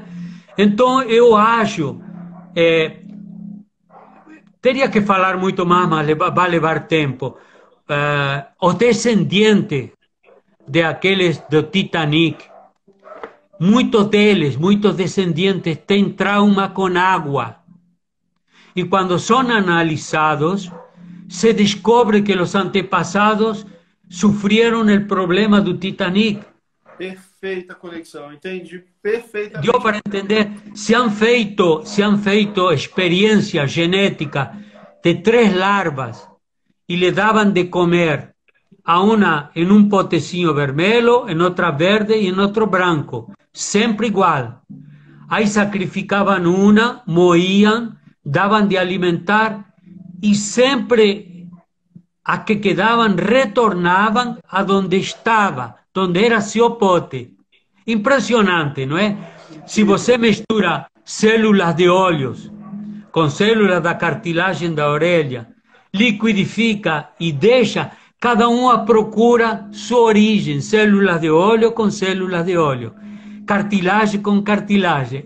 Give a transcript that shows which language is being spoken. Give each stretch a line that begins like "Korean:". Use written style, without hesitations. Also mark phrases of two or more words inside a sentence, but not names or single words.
Portuguese: Então eu acho, é, teria que falar muito mais, mas vai levar tempo. Os descendentes de aqueles do Titanic, muitos descendentes têm trauma com água.
Spanish: Y cuando son analizados, se descubre que los antepasados sufrieron el problema del Titanic.
Portuguese: Perfeita conexão, entendi Dio perfeitamente.
Spanish: para entender, se han feito experiencias genéticas de 3 larvas y le daban de comer a una en un potecillo vermelho, en otra verde y en otro blanco, siempre igual. Ahí sacrificaban una, moían, daban de alimentar y siempre a que quedaban retornaban a donde estaba, donde era
Portuguese: seu pote. Impressionante, não é? Se Incrível. você mistura células de olhos com células da cartilagem da orelha, liquidifica e deixa, cada uma procura sua origem, células de olho com células de olho, cartilagem com cartilagem.